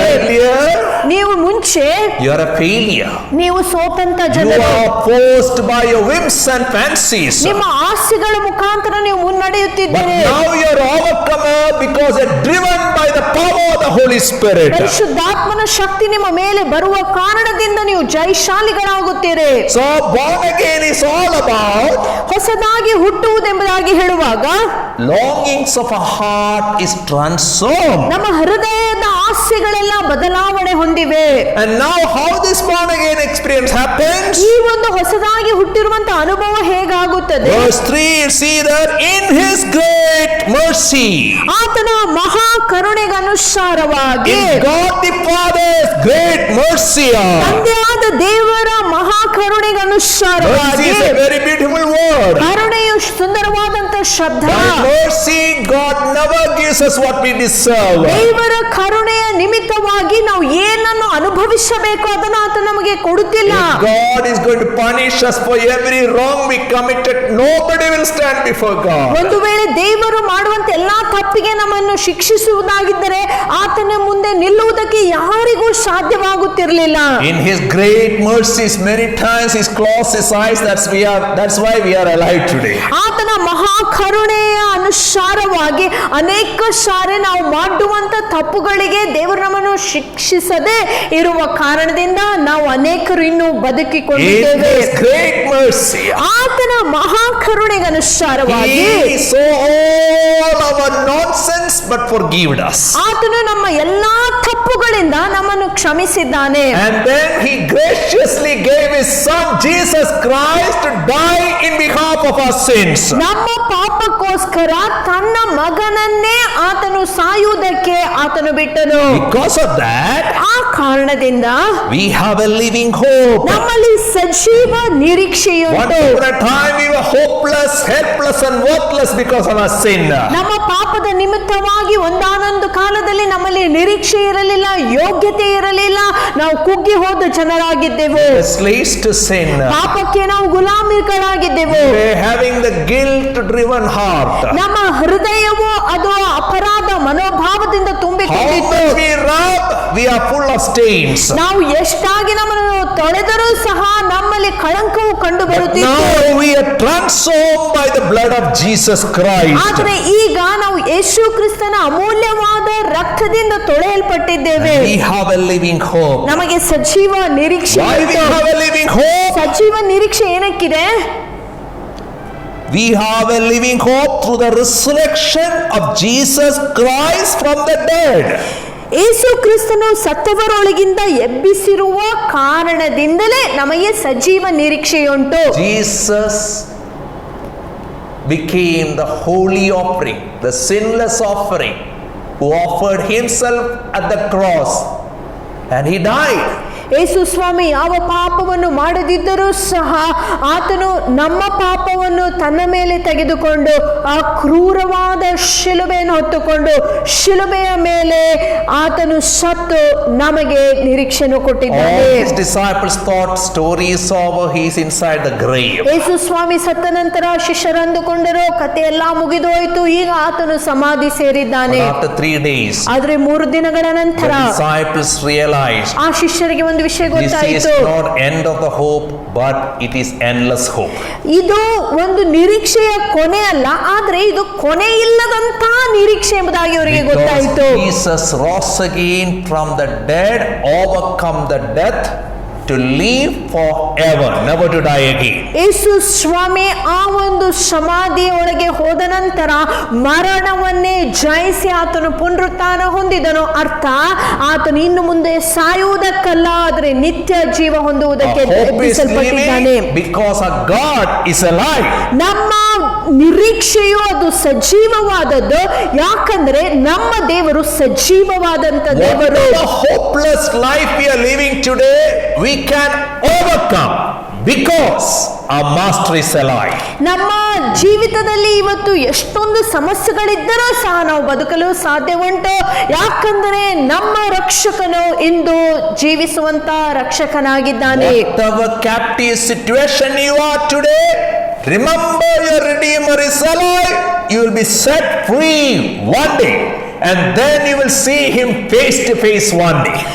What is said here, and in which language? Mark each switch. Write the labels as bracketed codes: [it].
[en] Earlier, [kn] ನೀವು ಮುಂಚೆ [en] you are a failure. [kn] ನೀವು ಸೋತಂತ [en] You [kn] ಜನರು. [en] are forced by your whims and fancies. [kn] ನಿಮ್ಮ ಆಸೆಗಳ ಮುಖಾಂತರ ನೀವು [en] But [kn] ಮುನ್ನಡೆಯುತ್ತಿದ್ದೀರಿ. [en] now you are overcomer because you are driven by the power of the Holy Spirit. [kn] ಪರಿಶುದ್ಧಾತ್ಮನ ಶಕ್ತಿ ನಿಮ್ಮ ಮೇಲೆ ಬರುವ ಕಾರಣದಿಂದ ನೀವು ಜಯಶಾಲಿಗಳಾಗುತ್ತೀರಿ. [en] So born again is all about [kn] ಹೊಸದಾಗಿ ಹುಟ್ಟುವುದೆಂಬುದಾಗಿ ಹೇಳುವಾಗ [en] longings of a heart is transformed. [kn] ನಮ್ಮ ಹೃದಯದ ಆಸೆಗಳೆಲ್ಲ ಬದಲಾವಣೆ ಹೊಂದಿವೆ. [en] And now how this born again experience happens? [kn] ಈ ಒಂದು ಹೊಸದಾಗಿ ಹುಟ್ಟಿರುವಂತ ಅನುಭವ ಹೇಗಾಗುತ್ತದೆ? [en] Verse 3, you see that in His great mercy, [kn] ಆತನ ಮಹಾ ಕರುಣೆಗನುಸಾರವಾಗಿ [en] in God the Father's great mercy. [kn] ತಂದೆಯಾದ ದೇವರ ಮಹಾ [en] Mercy [kn] ಕರುಣೆಗನುಸಾರವಾಗಿ. [en] is a very beautiful word. [kn] ಕರುಣೆಯು ಸುಂದರವಾದಂತ ಶಬ್ದ. [en] By mercy, God never gives us what we deserve. [kn] ದೇವರ ಕರುಣೆಯ ನಿಮಿತ್ತವಾಗಿ ನಾವು ಏನನ್ನು ಅನುಭವಿಸಬೇಕು ಅದನ್ನು ಆತ ನಮಗೆ ಕೊಡುತ್ತಿಲ್ಲ. [en] If God is going to punish us for every wrong we committed, nobody will stand before God. [kn] ಒಂದು ವೇಳೆ ದೇವರು ಮಾಡುವಂತ ಎಲ್ಲಾ ತಪ್ಪಿಗೆ ನಮ್ಮನ್ನು ಶಿಕ್ಷಿಸುವುದಾಗಿದ್ದರೆ ಆತನ ಮುಂದೆ ನಿಲ್ಲುವುದಕ್ಕೆ ಯಾರು ಯಾರಿಗೂ ಸಾಧ್ಯವಾಗುತ್ತಿರಲಿಲ್ಲ. [en] In His great mercies, many times He's closed His eyes. That's why we are alive today. [kn] ಆತನ ಮಹಾ ಕರುಣೆಯ ಅನುಸಾರವಾಗಿ ಅನೇಕ ಸಾರಿ ನಾವು ಮಾಡುವಂತ ತಪ್ಪುಗಳಿಗೆ ದೇವರು ನಮ್ಮನ್ನು ಶಿಕ್ಷಿಸದೆ ಇರುವ ಕಾರಣದಿಂದ ನಾವು ಅನೇಕರು ಇನ್ನೂ [en] In [kn] ಬದುಕಿಕೊಂಡಿದ್ದೇವೆ. [en] His great mercy, [kn] ಆತನ ಮಹಾ ಕರುಣೆಗೆ ಅನುಸಾರವಾಗಿ [en] He saw all our nonsense but forgived us. [kn] ಆತನು ನಮ್ಮ ಎಲ್ಲಾ ತಪ್ಪುಗಳಿಂದ ನಮ್ಮನ್ನು ಕ್ಷಮಿಸಿದ್ದಾನೆ. [en] And then He graciously gave His Son Jesus Christ to die in behalf of our sins. [kn] ನಮ್ಮ ಪಾಪಕ್ಕೋಸ್ಕರ ತನ್ನ ಮಗನನ್ನೇ ಆತನು ಸಾಯುವುದಕ್ಕೆ ಆತನು ಬಿಟ್ಟನು. [en] Because of that, [kn] ಆ ಕಾರಣದಿಂದ [en] we have a living hope. [kn] ನಮ್ಮಲ್ಲಿ ಸಜೀವ ನಿರೀಕ್ಷೆಯುಂಟು. [en] Once upon a time we were hopeless, helpless and worthless because of our sin. [kn] ನಮ್ಮ ಪಾಪದ ನಿಮಿತ್ತವಾಗಿ ಒಂದಾನೊಂದು ಕಾಲದಲ್ಲಿ ನಮ್ಮಲ್ಲಿ ನಿರೀಕ್ಷೆ ಇರಲಿಲ್ಲ, ಯೋಗ್ಯತೆ ಇರಲಿಲ್ಲ, ನಾವು ಕುಗ್ಗಿ ಹೋದ ಜನರಾಗಿದ್ದೆವು. [en] Slaves to sin. [kn] ಪಾಪಕ್ಕೆ ನಾವು ಗುಲಾಮಿಗಳಾಗಿದ್ದೆವು. [en] We were having the guilt-driven heart. [kn] ನಮ್ಮ ಹೃದಯವು ಅದು ಅಪರಾಧ ಮನೋಭಾವದಿಂದ [en] How [kn] ತುಂಬಿಕೊಂಡಿತ್ತು. [en] much we rub, we are full of stains. [kn] ನಾವು ಎಷ್ಟಾಗಿ ನಮ್ಮನ್ನು ತೊಳೆದರೂ ಸಹ ನಮ್ಮಲ್ಲಿ ಕಳಂಕವು ಕಂಡು ಬರುತ್ತಿತ್ತು. [en] Now we are transformed by the blood of Jesus Christ. [kn] ಆದರೆ ಈಗ ನಾವು ಯೇಸು ಕ್ರಿಸ್ತನ ಅಮೂಲ್ಯವಾದ ರಕ್ತದಿಂದ ತೊಳೆಯಲ್ಪಟ್ಟಿದ್ದೇವೆ. [en] We have a living hope. [kn] ನಮಗೆ ಸಜೀವ ನಿರೀಕ್ಷೆ [en] Why we [kn] ಉಂಟು. [en] have a living hope? [kn] ಸಜೀವ ನಿರೀಕ್ಷೆ ಏನಕ್ಕಿದೆ? [en] We have a living hope through the resurrection of Jesus Christ from the dead. [kn] ಯೇಸು ಕ್ರಿಸ್ತನು ಸತ್ತವರೊಳಗಿಂದ ಎಬ್ಬಿಸಿರುವ ಕಾರಣದಿಂದಲೇ ನಮಗೆ ಸಜೀವ ನಿರೀಕ್ಷೆಯುಂಟು. [en] Jesus became the holy offering, the sinless offering, who offered Himself at the cross, and He died. [kn] ಯೇಸು ಸ್ವಾಮಿ ಯಾವ ಪಾಪವನ್ನು ಮಾಡದಿದ್ದರೂ ಸಹ ಆತನು ನಮ್ಮ ಪಾಪವನ್ನು ತನ್ನ ಮೇಲೆ ತೆಗೆದುಕೊಂಡು ಆ ಕ್ರೂರವಾದ ಶಿಲುಬೆಯನ್ನು ಹೊತ್ತುಕೊಂಡು ಶಿಲುಬೆಯ ಮೇಲೆ ಆತನು ಸತ್ತು ನಮಗೆ ನಿರೀಕ್ಷೆಯನ್ನು ಕೊಟ್ಟಿದ್ದಾನೆ. [en] All His disciples thought story is over, He is inside the grave. [kn] ಯೇಸು ಸ್ವಾಮಿ ಸತ್ತ ನಂತರ ಶಿಷ್ಯರು ಅಂದುಕೊಂಡರು ಕತೆ ಎಲ್ಲ ಮುಗಿದು ಹೋಯಿತು, ಈಗ ಆತನು ಸಮಾಧಿ ಸೇರಿದ್ದಾನೆ. [en] But after 3 days, [kn] ಆದ್ರೆ 3 ದಿನಗಳ ನಂತರ [en] the disciples realized [kn] ಆ ಶಿಷ್ಯರಿಗೆ ಒಂದು ವಿಷಯ [en] this is [kn] ಗೊತ್ತಾಯಿತು. [en] not end of the hope, but it is endless hope. [kn] ಇದು ಒಂದು ನಿರೀಕ್ಷೆಯ ಕೊನೆ ಅಲ್ಲ, ಆದ್ರೆ ಇದು ಕೊನೆ ಇಲ್ಲದಂತ ನಿರೀಕ್ಷೆ ಎಂಬುದಾಗಿ ಅವರಿಗೆ ಗೊತ್ತಾಯಿತು. [en] Because Jesus rose again from the dead, overcome the death, to live forever, never to die again. [kn] ಯೇಸು ಸ್ವಾಮಿ ಆ ಒಂದು ಸಮಾಧಿಯೊಳಗೆ ಹೋದ ನಂತರ ಮರಣವನ್ನೇ ಜಯಿಸಿ ಆತನು ಪುನರುತ್ಥಾನ ಹೊಂದಿದನು. ಅರ್ಥ ಆತನು ಇನ್ನು ಮುಂದೆ ಸಾಯುವುದಕ್ಕಲ್ಲ, ಆದರೆ ನಿತ್ಯ ಜೀವ ಹೊಂದುವುದಕ್ಕೆ [en] Our hope is [kn] ಎಬ್ಬಿಸಲ್ಪಟ್ಟಿದ್ದಾನೆ. [en] living because our God is alive. [kn] ನಮ್ಮ ನಿರೀಕ್ಷೆಯು ಅದು ಸಜೀವವಾದದ್ದು, ಯಾಕಂದ್ರೆ ನಮ್ಮ ದೇವರು ಸಜೀವವಾದಂತ ದೇವರು. [en] Whatever hopeless life we are living today, we can overcome because our Master is alive. [kn] ನಮ್ಮ ಜೀವಿತದಲ್ಲಿ ಇವತ್ತು ಎಷ್ಟೊಂದು ಸಮಸ್ಯೆಗಳಿದ್ದರೂ ಸಹ ನಾವು ಬದುಕಲು ಸಾಧ್ಯ ಉಂಟು, ಯಾಕಂದರೆ ನಮ್ಮ ರಕ್ಷಕನು ಇಂದು ಜೀವಿಸುವಂತ ರಕ್ಷಕನಾಗಿದ್ದಾನೆ. [en] Whatever captive situation you are today, remember your Redeemer is alive. You will be set free one day. And then you will see Him face to face one day.